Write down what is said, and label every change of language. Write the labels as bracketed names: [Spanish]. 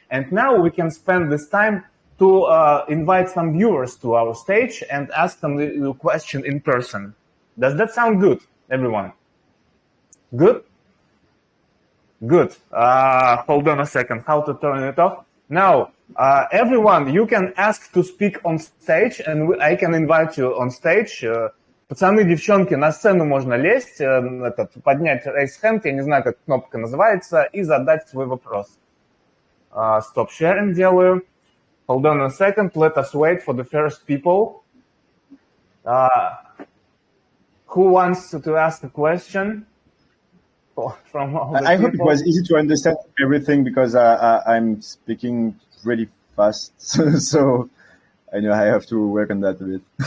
[English] And now we can spend this time to invite some viewers to our stage and ask them the question in person. Does that sound good, everyone? Good? Good. Hold on a second. How to turn it off? Now, everyone, you can ask to speak on stage, and I can invite you on stage. [Russian] Пацаны, девчонки, на сцену можно лезть, поднять [English] raise hand, [Russian] я не знаю, как кнопка называется, и задать свой вопрос. [English] Stop sharing [Russian] делаю. [English] Hold on a second, let us wait for the first people. Who wants to ask a question? From all the I people? hope it was easy to understand everything because I'm speaking really fast, so I know I have to work on that a bit.